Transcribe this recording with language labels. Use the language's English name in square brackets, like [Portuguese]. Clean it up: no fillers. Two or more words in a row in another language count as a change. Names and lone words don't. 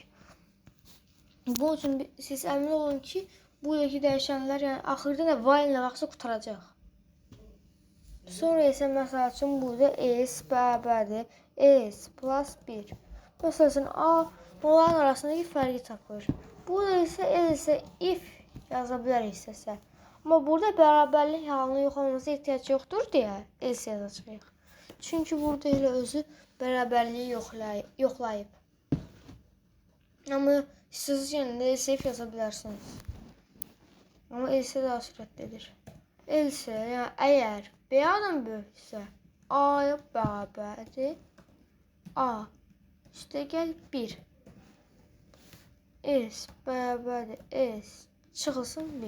[Azerbaijani] Bunun üçün siz əmin olun ki, buradakı dəyişənlər yəni axırda da while nə vaxtsa qutaracaq. Sonra isə məsəl üçün burada s bərabərdir s plus 1. Məsəl üçün A, onların arasındakı fərqi tapır. Burada isə [English] else if [Azerbaijani] yaza bilərik istəsə. Amma burada bərabərlik halının yox olmasına ehtiyac yoxdur deyə else yazacağıq. Çünki burada elə özü bərabərliyi yoxlayıb. Amma siz yenə [English] else if [Azerbaijani] yaza bilərsiniz. Amma else daha sürətlidir. Else, yəni əgər B-dən böyüksə, A-ya bərabərdir. A üstəgəl 1. S bərabərdir S çıxılsın 1.